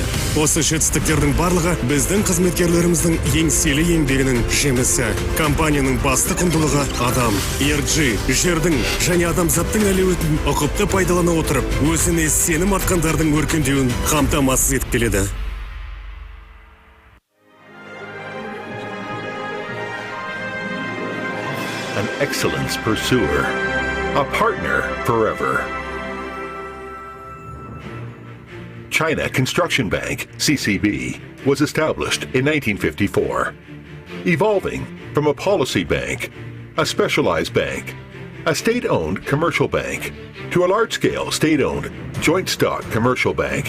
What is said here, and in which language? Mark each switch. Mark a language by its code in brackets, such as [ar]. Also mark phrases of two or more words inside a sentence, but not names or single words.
[kk] Осы жетістіктердің барлығы біздің қызметкерлеріміздің еңселі еңбегінің жемісі. Компанияның басты құндылығы адам. ERG жердің және адамзаттың әлеуетін ұқыпты пайдалана отырып, өзіне сенім артқандардың өркендеуін қамтамасыз етіп келеді. [en] An excellence pursuer, a partner forever. China Construction Bank, CCB, was established in 1954, evolving from a policy bank, a specialized bank, a state-owned commercial bank, to a large-scale state-owned joint stock commercial bank.